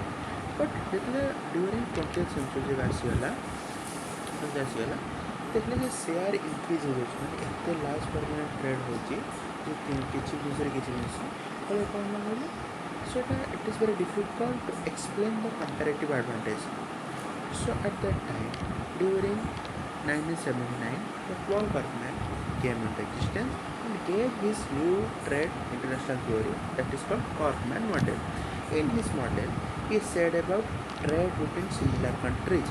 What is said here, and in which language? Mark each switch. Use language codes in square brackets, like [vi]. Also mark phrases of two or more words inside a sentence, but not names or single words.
[or] ବଟ୍ ଯେତେବେଳେ [en] during 20th century [or] ଆସିଗଲା, ଦେଖିଲେ ଯେ [en] share increase [or] ହେଇଯାଉଛି, ମାନେ ଏତେ ଲାର୍ଜ ପରିମାଣରେ ଟ୍ରେଡ୍ ହେଉଛି ଯେ କିଛି ଜିନିଷରେ କିଛି ଜିନିଷ ଫଳରେ କ'ଣ ନା କହିଲେ ସେଇଟା [en] it is very difficult to explain the comparative advantage. So at that time, during 1979, the Paul Krugman came into existence and gave his new trade international theory that is called Krugman model. In his model, he said about trade between similar countries.